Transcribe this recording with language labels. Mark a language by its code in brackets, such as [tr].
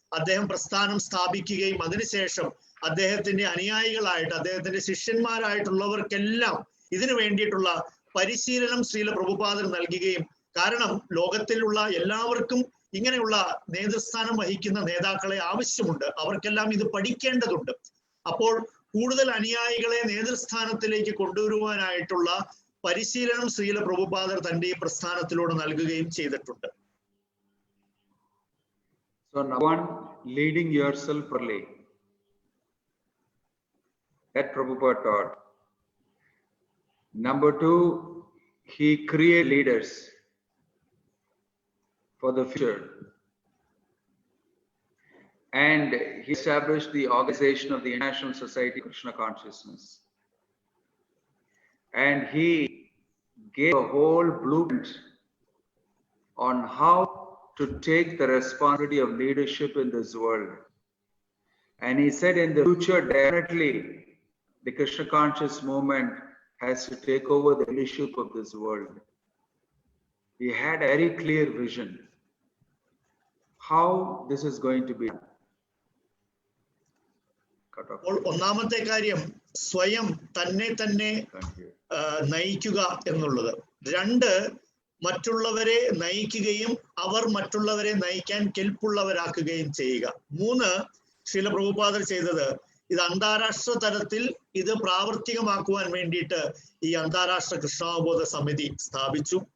[ml] അദ്ദേഹം പ്രസ്ഥാനം സ്ഥാപിക്കുകയും അതിനുശേഷം അദ്ദേഹത്തിന്റെ അനുയായികളായിട്ട്, അദ്ദേഹത്തിന്റെ ശിഷ്യന്മാരായിട്ടുള്ളവർക്കെല്ലാം ഇതിനു വേണ്ടിയിട്ടുള്ള പരിശീലനം ശ്രീല പ്രഭുപാദർ നൽകുകയും, കാരണം ലോകത്തിലുള്ള എല്ലാവർക്കും ഇങ്ങനെയുള്ള നേതൃസ്ഥാനം വഹിക്കുന്ന നേതാക്കളെ ആവശ്യമുണ്ട്, അവർക്കെല്ലാം ഇത് പഠിക്കേണ്ടതുണ്ട്. അപ്പോൾ കൂടുതൽ അനുയായികളെ നേതൃസ്ഥാനത്തിലേക്ക് കൊണ്ടുവരുവാനായിട്ടുള്ള പരിശീലനം ശ്രീല പ്രഭുപാദർ തന്റെ ഈ പ്രസ്ഥാനത്തിലൂടെ നൽകുകയും ചെയ്തിട്ടുണ്ട്. [en] So number one, leading yourself properly. That Prabhupada taught. Number two, he created leaders for the future. And he established the organization of the International Society of Krishna Consciousness. And he gave a whole blueprint on how to take the responsibility of leadership in this world. And he said in the future, definitely the Krishna conscious movement has to take over the leadership of this world. He had a very clear vision how this is going to be. [ml] ഒന്നാമത്തെ കാര്യം സ്വയം തന്നെ നയിക്കുക എന്നുള്ളത്. രണ്ട്, മറ്റുള്ളവരെ നയിക്കുകയും അവർ മറ്റുള്ളവരെ നയിക്കാൻ കെൽപ്പുള്ളവരാക്കുകയും ചെയ്യുക. മൂന്ന്, ശ്രീല പ്രഭുപാദർ ചെയ്തത് ഇത് അന്താരാഷ്ട്ര തലത്തിൽ ഇത് പ്രാവർത്തികമാക്കുവാൻ വേണ്ടിയിട്ട് ഈ അന്താരാഷ്ട്ര കൃഷ്ണാവബോധ സമിതി സ്ഥാപിച്ചു.